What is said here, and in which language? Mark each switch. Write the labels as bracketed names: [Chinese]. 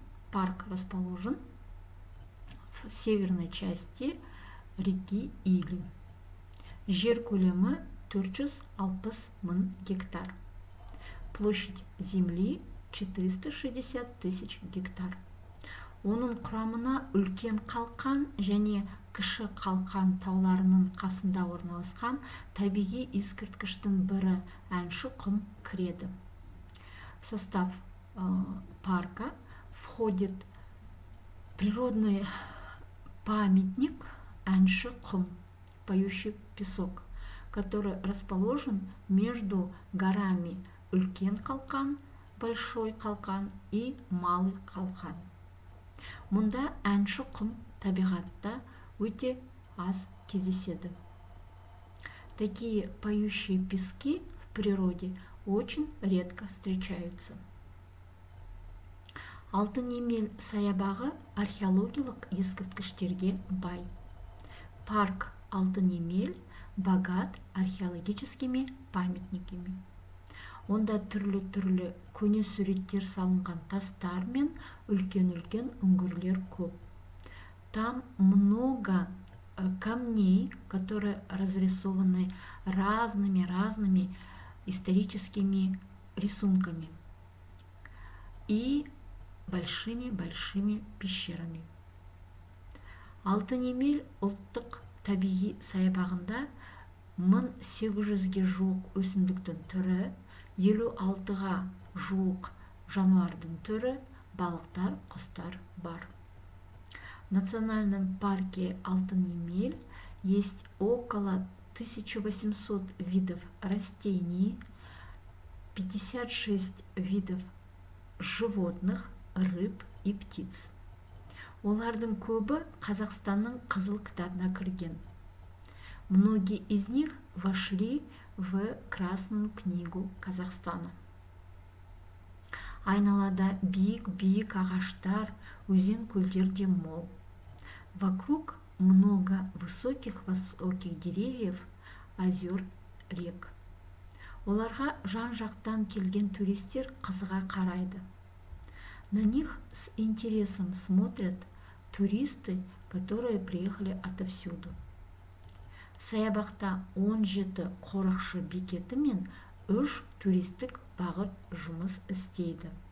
[Russian] Парк расположен в северной части реки Или. [Kazakh] Жер көлемі 460 000 гектар. [Russian] Площадь земли 460 тысяч гектар. [Kazakh] Оның құрамына үлкен қалқан және кіші қалқан тауларының қасында орналасқан табиғи ескерткіштің бірі Әнші құм кіреді. [Russian] В состав парка входит природный памятник Әнші құм, поющий песок, который расположен между горами Үлкен қалқан, Большой қалқан и Малый қалқан. [Kazakh] Мұнда Әнші құм табиғатта өте аз кездеседі. [Russian] Такие поющие пески в природе очень редко встречаются. [Kazakh] Алтын Емел саябағы археологиялық ескерткіштерге бай. [Russian] Парк Алтын Емел богат археологическими памятниками. [Kazakh] Онда түрлі көне суреттер салынған тастар мен үлкен-үлкен үңгірлер көп. [Russian] Там много камней, которые разрисованы разными историческими рисунками и большими пещерами. [Kazakh] Алтын Емел ұлттық табиғи саябағында 1800-ге жуық өсімдіктің түрі, 56-ға жуық жануардың түрі, балықтар, құстар бар. [Russian] В национальном парке Алтын Емел есть около 1800 видов растений, 56 видов животных, рыб и птиц. [Kazakh] Олардың көбі Қазақстанның қызыл кітабына кірген. [Russian] Многие из них вошли в Красную книгу Казахстана. [Kazakh] Айналада биік ағаштар, өзен-көлдерде мол. [Russian] Вокруг много высоких деревьев, озер, рек. [Kazakh] Оларға жан-жақтан келген туристер қызыға қарайды. [Russian] На них с интересом смотрят туристы, которые приехали отовсюду. [Kazakh] Саябақта 17 қорықшы бекеті мен 3 туристік бағыт жұмыс істейді.